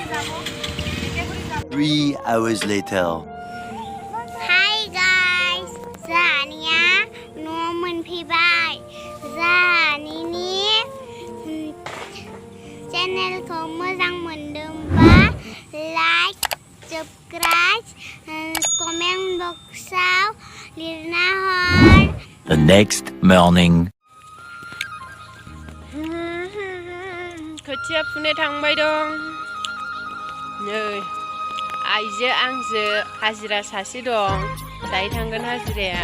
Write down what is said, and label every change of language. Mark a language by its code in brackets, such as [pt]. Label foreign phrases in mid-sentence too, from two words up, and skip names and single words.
[en] 3 hours later. Hi guys, [brx] जानिया न' मोनफैबाय। जानिनि चेनेलखौ मोजां मोनदोंबा [en] like, subscribe, comment [brx] बक्सआव लिरना हर। [en] The next morning. [brx] खोथिया फुनो थांबाय दं नै, आइजो आंजो हाजिरा सासे दं, दायो थांगोन हाजिराया।